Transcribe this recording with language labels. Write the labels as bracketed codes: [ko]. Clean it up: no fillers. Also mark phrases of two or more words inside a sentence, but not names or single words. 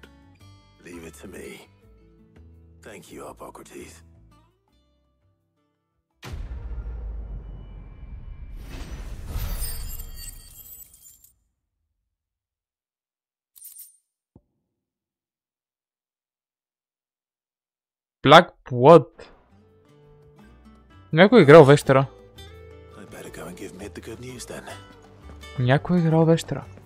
[en] Leave it to me. Thank you, Harpocrates. Black Blood. [bg] Някой играл вещера. [en] I better go and give Mid the good news then. [bg] Някой играл вещера.